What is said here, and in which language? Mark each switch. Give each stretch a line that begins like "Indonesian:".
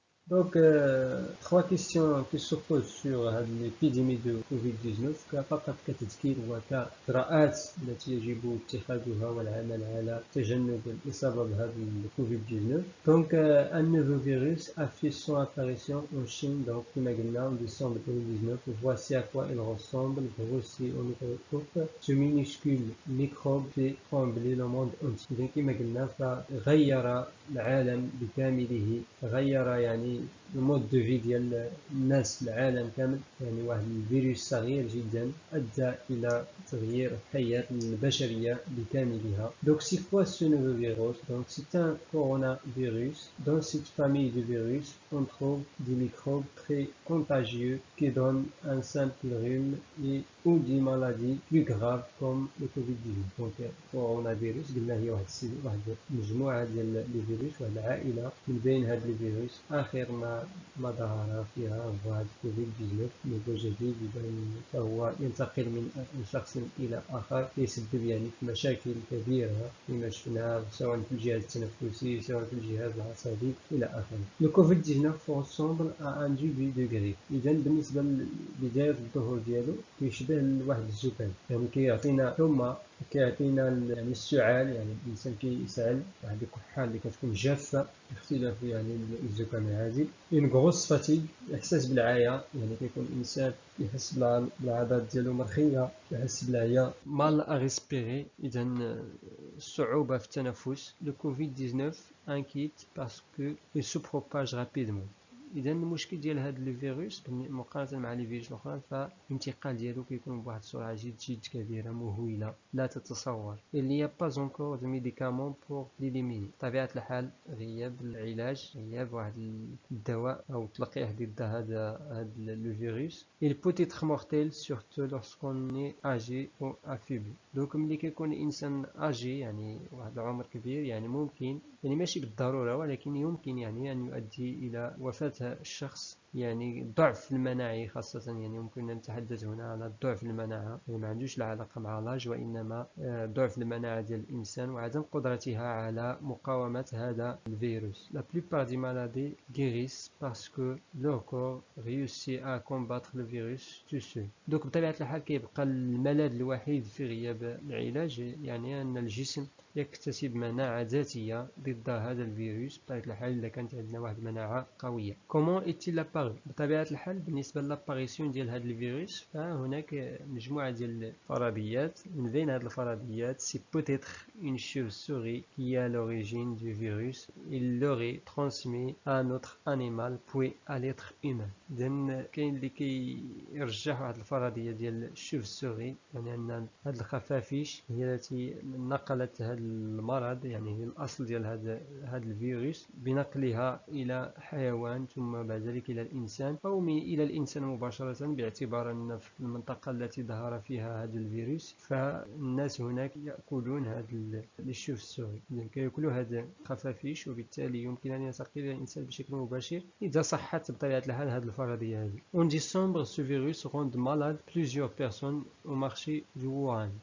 French: trois questions qui se posent sur
Arabic: هذه l'épidémie de COVID-19 فقط كتذكير وكإجراءات التي يجب اتخاذها والعمل على تجنب الإصابة بهذا الكوفيد-19.
French: Un nouveau virus a fait son apparition en Chine, donc
Arabic: كما قلنا
French: en décembre 2019. Voici à quoi il ressemble, grossi au microscope. Ce minuscule microbe fait trembler le monde entier.
Arabic: كما قلنا فغير العالم بكامله، غير يعني المود دو في ديال الناس العالم كامل. يعني واحد الفيروس صغير جدا ادى الى تغيير حياة البشرية بكاملها.
French: Donc c'est quoi ce nouveau virus? Donc c'est un coronavirus. Dans cette famille de virus, on trouve des microbes très contagieux qui donnent un simple rhume et ou des maladies plus graves comme le Covid-19.
Arabic: Donc coronavirus قلنا هي واحد مجموعة ديال لي فيروس، واحد العائلة من بين هاد لي فيروس. آخر ما ظهر فيها هو هاد كوفيد-19 نوفو جديد، فهو ينتقل من شخص إلى آخر، يسبب يعني في مشاكل كبيرة كما شفنا سواء في الجهاز التنفسي سواء في الجهاز العصبي إلى آخره.
French: Le Covid-19 ressemble à un début de grippe.
Arabic: إذا بالنسبة لبداية الظهور ديالو كيشبه واحد الزكام، يعني كيعطينا حمى، كيعطينا يعني السعال، يعني الانسان كيسعل، واحد الكحه اللي كتكون جافه باختلاف يعني الزكام العادي.
French: اون غروس فاتيغ،
Arabic: احساس بالعيا، يعني كيكون الانسان يحس بالعضلات ديالو مرخيه، يحس بالعيا.
French: مال اريسبيري،
Arabic: اذا الصعوبه في التنفس.
French: لو كوفيد 19 inquiète parce que il se propage rapidement.
Arabic: اذا المشكل ديال هذا الفيروس مقارنه مع لي فيروس الاخرى فالانتقال ديالو كيكون بواحد السرعه جد كبيره مهوله لا تتصور.
French: il n'y a pas encore de médicament pour l'éliminer.
Arabic: بطبيعه الحال غياب العلاج، غياب واحد الدواء او تلقيح ضد هذا الفيروس.
French: il peut être mortel surtout lorsqu'on est âgé ou affaibli.
Arabic: دونك ملي كيكون الانسان اجي يعني واحد العمر كبير، يعني ممكن، يعني ماشي بالضروره ولكن يمكن يعني ان يؤدي الى وفاه الشخص. يعني ضعف المناعي خاصة، يعني يمكن أن نتحدث هنا على ضعف المناعة، يعني ما عندوش لا علاقة مع لاج وإنما ضعف المناعة ديال الإنسان وعدم قدرتها على مقاومة هذا الفيروس.
French: La plupart des maladies guérissent parce que leur corps réussit à combattre le virus tout seul.
Arabic: دوك بطبيعة الحال كيبقى الملاذ الوحيد في غياب العلاج يعني أن الجسم يكتسب مناعة ذاتية ضد هذا الفيروس بطبيعة الحال إذا كانت عندنا واحد المناعة قوية.
French: Comment est-il apparu؟
Arabic: بطبيعة الحال بالنسبة لاباريسيون ديال هذا الفيروس فهناك مجموعة ديال الفرضيات. من بين هذه الفرضيات
French: سي peut-être une chauve-souris qui est à l'origine du virus. Il l'aurait transmis à un autre animal puis à l'être humain.
Arabic: إذن كاين اللي كيرجح واحد الفرضية ديال الشوف-سوري، يعني أن هاد الخفافيش هي التي نقلت هذا المرض، يعني هي الأصل ديال هذا الفيروس بنقلها إلى حيوان ثم بعد ذلك إلى الإنسان أو إلى الإنسان مباشرة، باعتبار أن في المنطقة التي ظهر فيها هذا الفيروس فالناس هناك يأكلون هذا الشوف-سوري، إذن كيأكلوا هذا الخفافيش وبالتالي يمكن أن ينتقل إلى الإنسان بشكل مباشر إذا صحت بطبيعة الحال هذه الفرضية هذه.
French: En décembre, ce virus rend malade plusieurs personnes au marché du Wuhan.